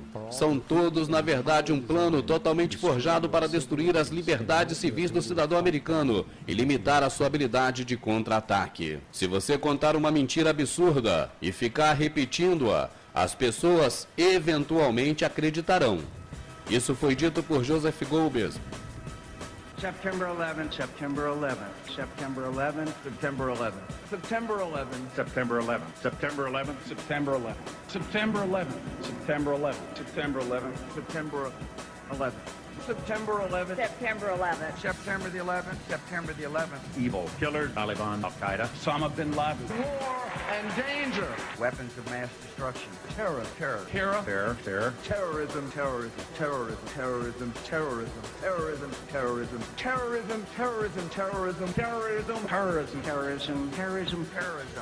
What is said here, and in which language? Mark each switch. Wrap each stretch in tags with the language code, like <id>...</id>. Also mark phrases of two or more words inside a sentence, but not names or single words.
<pt>São todos, na verdade, um plano totalmente forjado para destruir as liberdades civis do cidadão americano e limitar a sua habilidade de contra-ataque. Se você contar uma mentira absurda e ficar repetindo-a, as pessoas eventualmente acreditarão. Isso foi dito por Joseph Goebbels.</pt> <en>September 11, September 11, September 11, September 11, September 11, September 11, September 11, September 11, September 11, September 11, September 11, September 11, September 11th. September 11th. September the 11th. September the 11th. Evil. Killers. Taliban. Al-Qaeda. Osama bin Laden. War and danger. Weapons of mass destruction. Terror. Terror. Terror. Terror. Terror. Terrorism. Terrorism. Terrorism. Terrorism. Terrorism. Terrorism. Terrorism. Terrorism. Terrorism. Terrorism. Terrorism. Terrorism. Terrorism. Terrorism. Terrorism.</en>